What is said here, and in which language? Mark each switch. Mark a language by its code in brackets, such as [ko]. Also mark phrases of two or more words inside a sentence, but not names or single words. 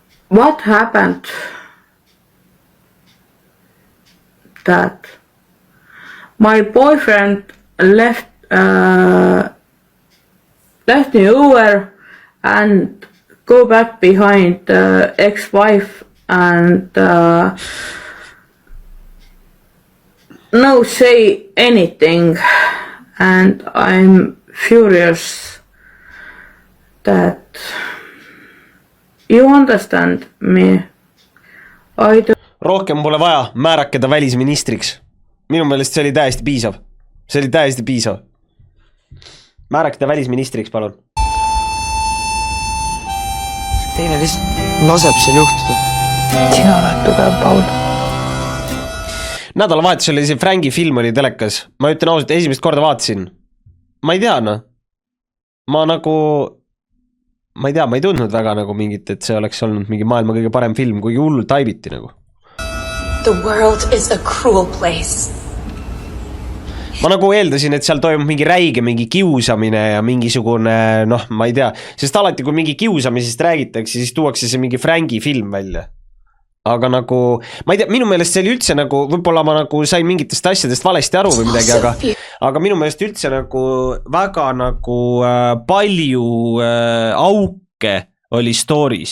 [en] what happened that my boyfriend left me over and go back behind ex-wife and no say anything, and I'm furious that you understand me. [et] Rohkem pole vaja, määrake ta välisministriks. Minu meelest see oli täiesti piisav. See oli täiesti piisav. Määrake ta välisministriks, palun. Teine lihtsalt laseb siin juhtuda. Sina oled tugev, Paul. Nädalavahetusel oli see Franki film oli telekas. Ma ütlen ausalt, esimest korda vaatasin. Ma ei tea, noh. Ma ei tundnud väga nagu mingit, et see oleks olnud mingi maailma kõige parem film, kuigi hullult taibiti nagu. [en] The world is a cruel place. [et] Ma nagu eeldasin, et seal toimub mingi räige, mingi kiusamine ja mingisugune, noh, ma ei tea. Sest alati, kui mingi kiusamisest räägitakse, siis tuuakse see mingi Franki film välja. Aga nagu, ma ei tea, minu meelest see oli üldse nagu, võib-olla ma nagu sain mingitest asjadest valesti aru või midagi, aga minu meelest üldse nagu väga nagu palju auke oli stories.